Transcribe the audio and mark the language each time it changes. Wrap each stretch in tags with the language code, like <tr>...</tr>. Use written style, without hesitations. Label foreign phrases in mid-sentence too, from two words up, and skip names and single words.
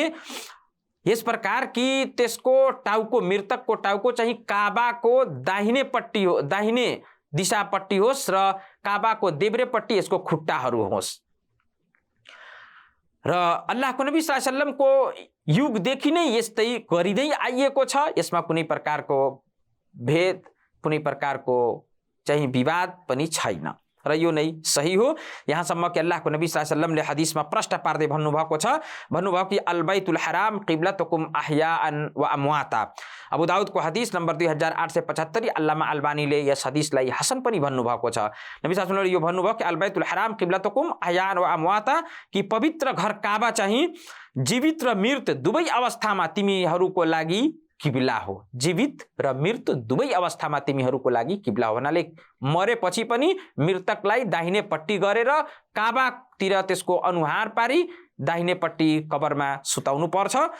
<ne>यस प्रकार कि त्यसको टाउको, मृतकको टाउको चाहिँ काबाको दाहिने पट्टि हो, दाहिने दिशापट्टि होस् र काबाको देब्रेपट्टि यसको खुट्टाहरू होस्। र अल्लाहको नबी</ne> <ar>صلى الله عليه وسلم</ar> <ne>को युगदेखि नै यस्तै गरिँदै आइएको छ। यसमा कुनै प्रकारको भेद, कुनै प्रकारको चाहिँ विवाद पनि छैन र यो नै सही हो। यहाँसम्म कि अल्लाहको नबी</ne> <ar>صلى الله عليه وسلم</ar> <ne>हदिसमा प्रश्न पार्दै भन्नुभएको छ, भन्नुभयो कि</ne> <ar>البيت الحرام قبلتكم أحياء وأمواتا,</ar> <ne>अबू दाउदको हदीस नम्बर 2875 अल्लामा अल्बानीले यस हदीसलाई हसन पनि भन्नुभएको छ। नबी</ne> <ar>صلى الله عليه وسلم</ar> <ne>यो भन्नुभयो कि</ne> <ar>البيت الحرام قبلتكم أحياء وأمواتا,</ar> <ne>कि पवित्र घर काबा चाहिँ जीवित र मृत दुवै अवस्थामा तिमीहरूको लागि किब्ला हो। जीवित र मृत दुवै अवस्थामा तिमीहरूको लागि किब्ला हो भन्नाले मरेपछि पनि मृतकलाई दाहिनेपट्टि गरेर काबातिर त्यसको अनुहार पारी दाहिनेपट्टि कबरमा सुताउनु पर्छ।</ne>